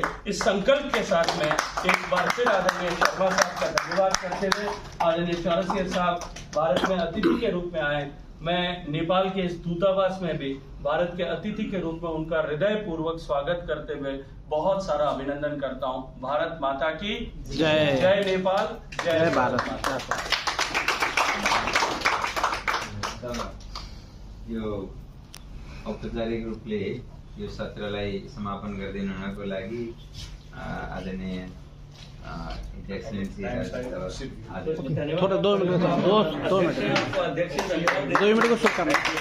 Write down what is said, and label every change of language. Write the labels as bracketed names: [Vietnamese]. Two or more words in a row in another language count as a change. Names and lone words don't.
[Hindi] इस संकल्प के साथ में एक बार फिर आदरणीय शर्मा साहब का धन्यवाद करते हुए आदरणीय चौरसिया साहब भारत में अतिथि के रूप में आए, मैं नेपाल के इस दूतावास में भी भारत के अतिथि के रूप में उनका हृदय पूर्वक स्वागत करते हुए बहुत सारा अभिनंदन करता हूं। भारत माता की जय। जय नेपाल, जय भारत। [Nepali] यो औपचारिक रूपले यो सत्रलाई समापन गरिदिनु हुनको लागि आदरणीय [Hindi] थोड़ा 2 मिनट को शुभकामना।